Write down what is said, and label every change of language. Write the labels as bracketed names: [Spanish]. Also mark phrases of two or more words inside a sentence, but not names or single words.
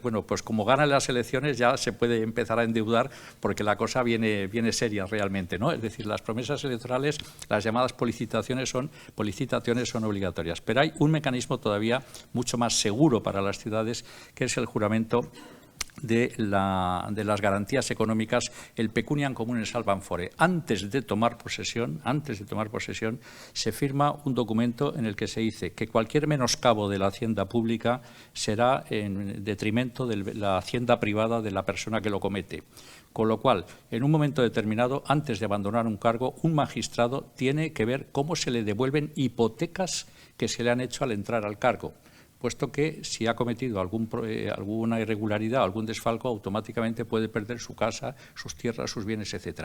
[Spanish] Bueno, pues como ganan las elecciones ya se puede empezar a endeudar porque la cosa viene seria realmente, ¿no? Es decir, las promesas electorales, las llamadas policitaciones son obligatorias. Pero hay un mecanismo todavía mucho más seguro para las ciudades, que es el juramento de las garantías económicas, el [Latin] pecuniam communem salvam fore. [Spanish] Antes de tomar posesión, se firma un documento en el que se dice que cualquier menoscabo de la hacienda pública será en detrimento de la hacienda privada de la persona que lo comete. Con lo cual, en un momento determinado, antes de abandonar un cargo, un magistrado tiene que ver cómo se le devuelven hipotecas que se le han hecho al entrar al cargo, puesto que si ha cometido alguna irregularidad, algún desfalco, automáticamente puede perder su casa, sus tierras, sus bienes, etcétera.